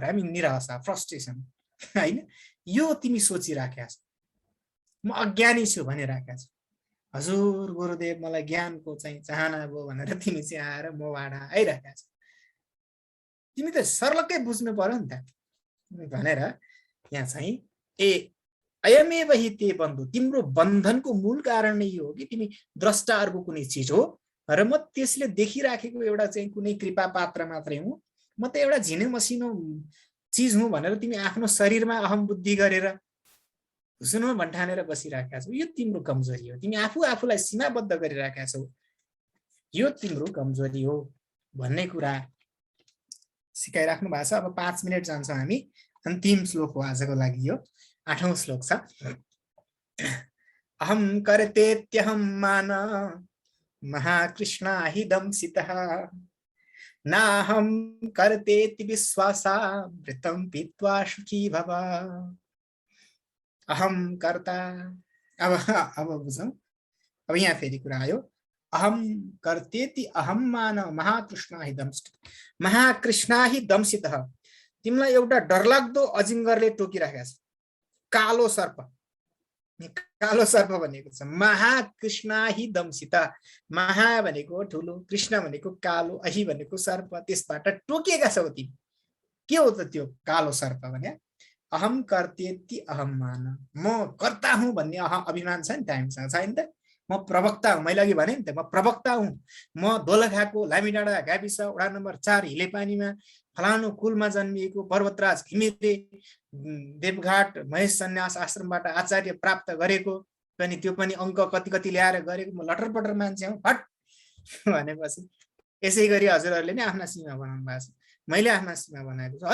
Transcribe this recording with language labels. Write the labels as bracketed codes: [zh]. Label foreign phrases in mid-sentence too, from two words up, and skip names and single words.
[ne] हामी निराशा, फ्रस्ट्रेसन होइन, यो तिमी सोचिराखेका छौ। म अज्ञानी छु भनिराखेका छौ। हजुर गुरुदेव मलाई ज्ञानको चाहिँ चाहना भयो भनेर तिमी चाहिँ आएर मबाट आइराखेका छौ। तिमी त सर्लक्कै बुझ्नु पर्यो नि त भनेर यहाँ चाहिँ [sa] अयमेव हि ते बन्धु, [ne] तिम्रो बन्धनको मूल कारण नै यो हो कि तिमी द्रष्टा अर्को कुनै चिज हो र म त्यसले देखिराखेको एउटा चाहिँ कुनै कृपा पात्र मात्रै हुँ। म त एउटा झिनो मसिनो चिज हुँ भनेर तिमी आफ्नो शरीरमा अहम बुद्धि गरेर हुँ भन्ठानेर बसिराखेका छौ, यो तिम्रो कमजोरी हो। तिमी आफूलाई सीमाबद्ध गरिराखेका छौ, यो तिम्रो कमजोरी हो भन्ने कुरा सिकाइराख्नु भएको छ। अब 5 मिनेट जान्छौँ हामी। अन्तिम श्लोक हो आजको लागि, यो 8औं श्लोक छ। [sa] अहं कर्तेत्यहं मान महाकृष्णा हि दंसितः नाहं कर्तेति विश्वासा वृतं पीत्वा सुखी भव। अहं कर्ता। [ne] अब बुझौँ। अब यहाँ फेरि कुरा आयो, [sa] अहम कर्तेति अहम मान महाकृष्णा हि दंसितः। महाकृष्णा हि दंसितः, [ne] तिमीलाई एउटा डरलाग्दो अजिङ्गरले टोकिराखेको छ, कालो सर्प। कालो सर्प भनेको छ [sa] महाकृष्णा हि दंसितः। [ne] महा भनेको ठुलो, कृष्ण भनेको कालो, अहि भनेको सर्प, त्यसबाट टोकिएका छौ तिमी। के हो त त्यो कालो सर्प भने? [sa] अहम कर्तेति अहम मान, [ne] म कर्ता हुँ भन्ने अभिमान छ नि त हामीसँग, छैन त? म प्रवक्ता हुँ, मैले अघि भने नि त, म प्रवक्ता हुँ। म दोलखाको लामीडाँडा गाविस वडा नम्बर 4 हिलेपानीमा फलानु कुलमा जन्मिएको पर्वतराज घिमिरे देवघाट महेश सन्यास आश्रमबाट आचार्य प्राप्त गरेको, पनि त्यो पनि अङ्क कति कति ल्याएर गरेको म लटरपटर मान्छे हुँ फट भनेपछि यसै गरी हजुरहरूले नै आफ्ना सीमा बनाउनु भएको छ, मैले आफ्ना सीमा बनाएको छु।